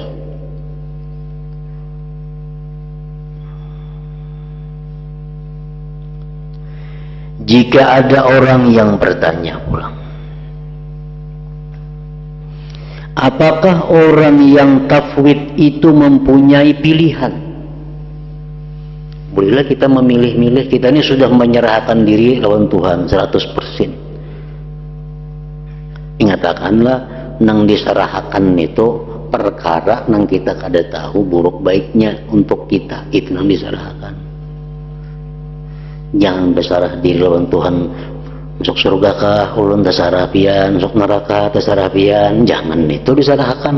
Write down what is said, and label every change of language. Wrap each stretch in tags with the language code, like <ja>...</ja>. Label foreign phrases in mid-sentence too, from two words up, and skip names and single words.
<id>Jika ada orang yang bertanya pulang, apakah orang yang tafwid itu mempunyai pilihan? Bolehlah kita memilih-milih, kita ini sudah menyerahkan diri lawan Tuhan 100%.</id> <bjn>Ingatakanlah nang diserahkan itu perkara nang kita kada tahu buruk baiknya untuk kita, itu nang diserahkan. Jangan berserah diri lawan Tuhan, masuk surga kah ulun terserah pian, masuk neraka terserah pian, jangan itu diserahkan.</bjn>